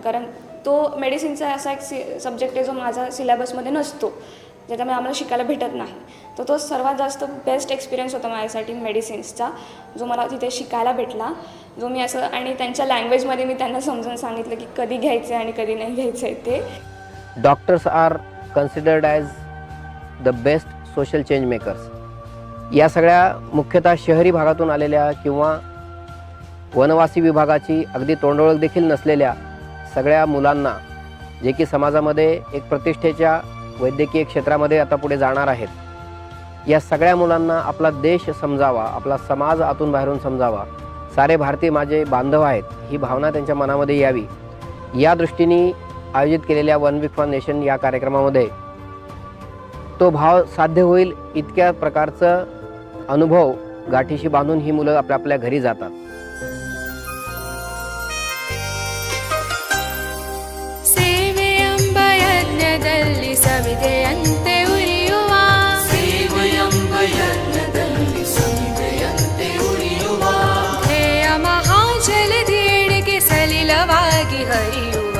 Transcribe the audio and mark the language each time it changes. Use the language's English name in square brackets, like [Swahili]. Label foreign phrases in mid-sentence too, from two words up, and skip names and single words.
[Marathi] कारण तो मेडिसिनचा असा एक सब्जेक्ट आहे जो माझा सिलेबसमध्ये नसतो. ज्याच्यामुळे आम्हाला शिकायला भेटत नाही. तर तो सर्वात जास्त [English] best experience [Marathi] होता माझ्यासाठी मेडिसिन्सचा, जो मला तिथे शिकायला भेटला. जो मी असं आणि त्यांच्या लँग्वेजमध्ये मी त्यांना समजून सांगितलं की कधी घ्यायचं आहे आणि कधी नाही घ्यायचं आहे ते. [English] Doctors are considered as the best social change makers. [Marathi] या सगळ्या मुख्यतः शहरी भागातून आलेल्या किंवा वनवासी विभागाची अगदी तोंडओळख देखील नसलेल्या सगळ्या मुलांना, जे की समाजामध्ये एक प्रतिष्ठेच्या वैद्यकीय क्षेत्रामध्ये आता पुढे जाणार आहेत, या सगळ्या मुलांना आपला देश समजावा, आपला समाज आतून बाहेरून समजावा, सारे भारतीय माझे बांधव आहेत, ही भावना त्यांच्या मनामध्ये यावी, या दृष्टीने आयोजित केलेल्या 1 वीक फॉर नेशन या कार्यक्रमामध्ये तो भाव साध्य होईल इतक्या प्रकारचं अनुभव गाठीशी बांधून ही मुलं आपल्या आपल्या घरी जातात. [Kannada] ಸೇವೆಯಂಬಯಜ್ಞದಲ್ಲಿ ಸವಿದೆಯಂತೆ ಉರಿಯುವ ಸೇವೆಯಂಬಯಜ್ಞದಲ್ಲಿ ಸವಿದೆಯಂತೆ ಉರಿಯುವ ಧ್ಯೇಯ ಮಹಾಜಲದಿಯೆಡೆಗೆ ಸಲಿಲವಾಗಿ ಹರಿಯುವ